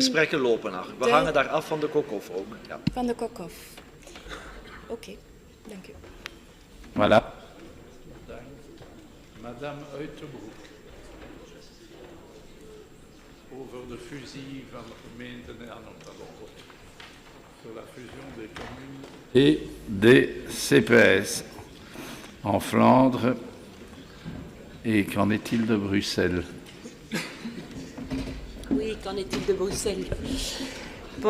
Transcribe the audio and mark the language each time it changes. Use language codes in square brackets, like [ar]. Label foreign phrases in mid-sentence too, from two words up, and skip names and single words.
[nl] Gesprekken lopen naar. We hangen daar af van de Kokhof ook. Ja. Van de Kokhof. Oké, dank u. [fr] Voilà. Madame Uiterbroek. [nl] Over de fusie van de gemeenten [fr] sur la fusion des communes et des CPS en Flandre. Et qu'en est-il de Bruxelles? Oui, qu'en est-il de Bruxelles?